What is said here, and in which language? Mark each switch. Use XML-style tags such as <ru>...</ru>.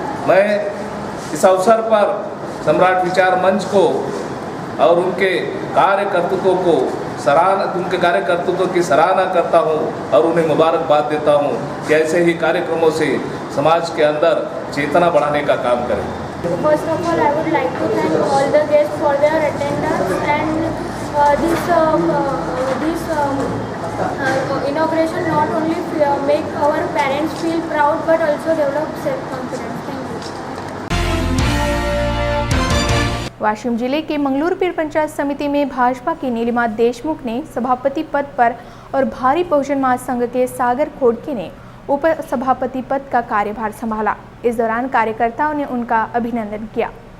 <hi>मैं इस अवसर पर सम्राट विचार मंच को और उनके कार्यकर्तृत्व को उनके कार्यकर्तृत्व की सराहना करता हूं और उन्हें मुबारकबाद देता हूं कि ऐसे ही कार्यक्रमों से समाज के अंदर चेतना बढ़ाने का काम करें।</hi> <en>First of all, I would like to thank all the guests for their attendance and this inauguration not only make our parents feel proud but also develop self-confidence. Thank you.</en> <hi>Washim जिले के मंगलूरपीर पंचायत समिति में भाजपा की नीलिमा देशमुख ने सभापति पद पर और भारी बहुजन महासंघ के सागर खोड़के ने उप सभापति पद का कार्यभार संभाला। इस दौरान कार्यकर्ताओं ने उनका अभिनंदन किया।</hi>